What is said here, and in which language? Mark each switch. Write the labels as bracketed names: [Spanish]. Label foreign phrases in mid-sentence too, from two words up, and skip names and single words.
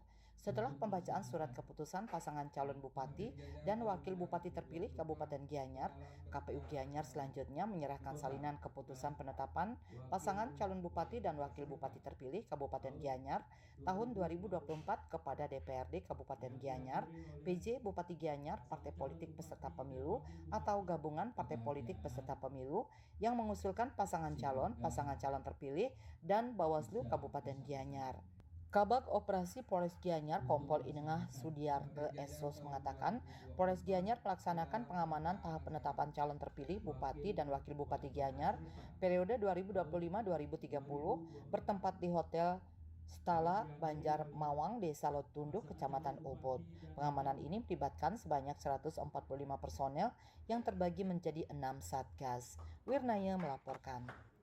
[Indonesian] Setelah pembacaan surat keputusan pasangan calon bupati dan wakil bupati terpilih Kabupaten Gianyar, KPU Gianyar selanjutnya menyerahkan salinan keputusan penetapan pasangan calon bupati dan wakil bupati terpilih Kabupaten Gianyar tahun 2024 kepada DPRD Kabupaten Gianyar, PJ Bupati Gianyar, partai politik peserta pemilu atau gabungan partai politik peserta pemilu yang mengusulkan pasangan calon terpilih dan Bawaslu Kabupaten Gianyar. Kabag Operasi Polres Gianyar Kompol Inengah Sudiarte Esos mengatakan, Polres Gianyar melaksanakan pengamanan tahap penetapan calon terpilih Bupati dan Wakil Bupati Gianyar periode 2025-2030 bertempat di Hotel Stala Banjar Mawang, Desa Lotundo, Kecamatan Ubud. Pengamanan ini melibatkan sebanyak 145 personel yang terbagi menjadi 6 satgas. Wirnaya melaporkan.